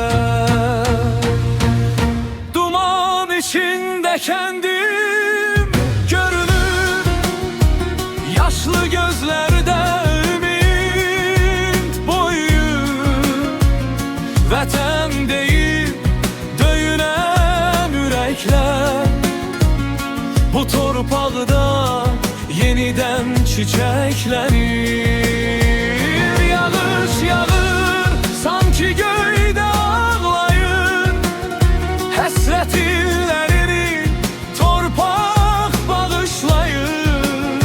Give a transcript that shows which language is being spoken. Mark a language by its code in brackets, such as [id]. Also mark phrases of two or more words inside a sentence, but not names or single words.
[tr] Duman içinde kendim görünür, yaşlı gözlerde ümit boyu. Vətən deyip döyünen yürekler, bu torpaqda yeniden çiçeklenir. [az] Yağış yağır sanki göyde ağlayır, həsrət illərini torpaq bağışlayır.